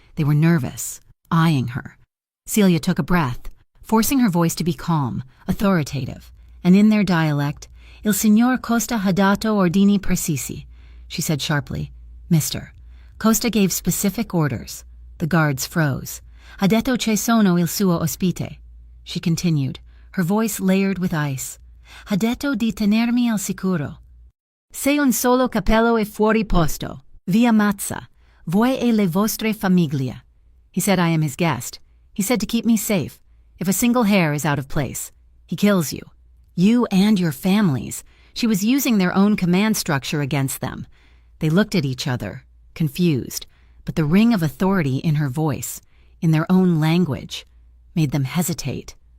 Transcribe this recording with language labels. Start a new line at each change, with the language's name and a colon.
English: They were nervous, eyeing her. Celia took a breath, forcing her voice to be calm, authoritative, and in their dialect,
Italian: "Il signor Costa ha dato ordini precisi,"
English: she said sharply. "Mister, Costa gave specific orders." The guards froze.
Italian: "Ha detto che sono il suo ospite,"
English: she continued, her voice layered with ice.
Italian: "Ha detto di tenermi al sicuro. Se un solo capello è fuori posto, vi ammazza, voi e le vostre famiglie."
English: He said, "I am his guest." He said to keep me safe. If a single hair is out of place, he kills you. You and your families. She was using their own command structure against them. They looked at each other, confused, but the ring of authority in her voice, in their own language, made them hesitate.